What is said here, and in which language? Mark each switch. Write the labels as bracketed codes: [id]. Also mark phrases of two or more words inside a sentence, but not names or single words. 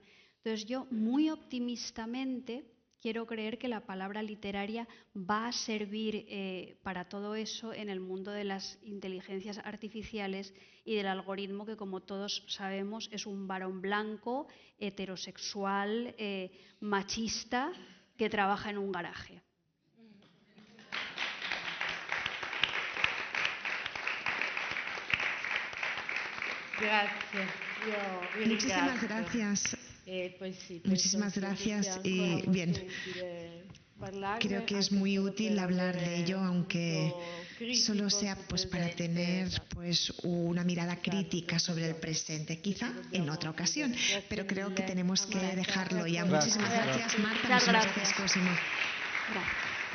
[es] Entonces yo muy optimistamente quiero creer que la palabra literaria va a servir para todo eso en el mundo de las inteligencias artificiales y del algoritmo que, como todos sabemos, es un varón blanco, heterosexual, machista, que trabaja en un garaje. [it] Grazie, io vi [es] Muchísimas [it] ringrazio. [es] gracias. Pues sí, Muchísimas [it] penso che [es] gracias [it] sia [es] y [it] ancora [es] bien. [it] molto utile parlarne, [es] Creo que es [it] anche [es] muy [it] solo [es] útil [it] per [es] hablar de [it] avere [es] ello, [it] un [es] aunque [it] punto critico [es] solo sea [it] sul [es] pues para [it] presente, [es] tener [it] ma [es] pues una mirada [it] esatto, [es] crítica sobre el [it] dobbiamo- [es] presente, quizá [it] dobbiamo [es] en otra ocasión, [it] chiudere. Grazie [es] pero creo que [it] mille [es] tenemos [it] a [es] que [it] Marta [es] dejarlo [it] e a [es] ya. [it] Cosimo. [es] Muchísimas gracias, Marta. Muchas Muchísimas gracias. gracias, Cosimo. Gracias.